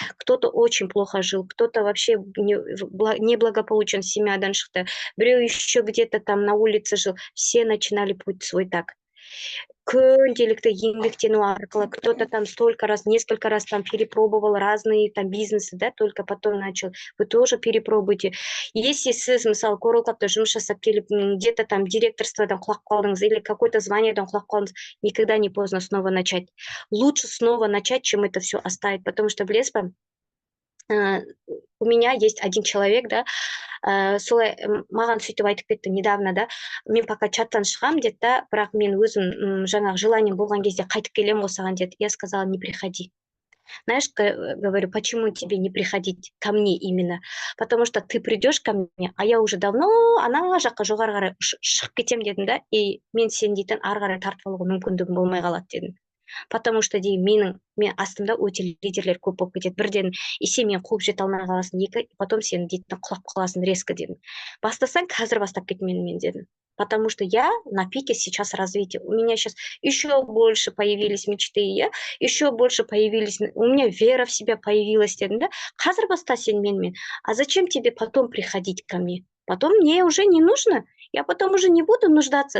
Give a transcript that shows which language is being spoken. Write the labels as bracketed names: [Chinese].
[Russian] Кто-то очень плохо жил, кто-то вообще неблагополучен, [Kazakh] семьядан шықты, біреу [Russian] еще где-то там на улице жил. Все начинали путь свой так. [Kazakh] Күнделікті еңбектену арқылы, [Russian] кто-то там столько раз, несколько раз там перепробовал разные там бизнесы, да, только потом начал. Вы тоже перепробуйте. [Kazakh] Если сіз, мысалы, Королкапта жұмыс жасап келіп, [Russian] где-то там [Kazakh] директорстводан құлап қалдыңыз [Russian] или какое-то [Kazakh] званиедан құлап қалдыңыз, [Russian] никогда не поздно снова начать. Лучше снова начать, чем это все оставить, потому что, [Kazakh] білесіз ба, [Russian] у меня есть один человек, [Kazakh] да, солай маған сөйтіп айтып кетті недавно, да, мен пока чаттан шығам деді, да, бірақ мен өзім жаңағы желанием болған кезде қайтып келем осыған деді. [Russian] Я сказала, не приходи. Знаешь, говорю, почему тебе не приходить ко мне именно? Потому что ты придешь ко мне, а я уже давно [Kazakh] ана жаққа жоғары қарай шығып кетем дедім, да, и мен сен дейтін ары қарай тартып алуға мүмкіндігім болмай қалады дедім. [Russian] Потому что [Kazakh] деймін, мен астымда өте лидерлер көп болып кетеді. Бірден, и сен мен қуып жете алмай қаласың, екі, потом сен дейтін құлап қаласың резко дедім. Бастасаң, қазір бастап кет мен дедім. [Russian] Потому что я на пике сейчас развития. У меня сейчас еще больше появились мечты, еще больше появились, у меня вера в себя появилась дедім, да. [Kazakh] Қазір баста сен мен. [Russian] А зачем тебе потом приходить ко мне? Потом мне уже не нужно. Я потом уже не буду нуждаться.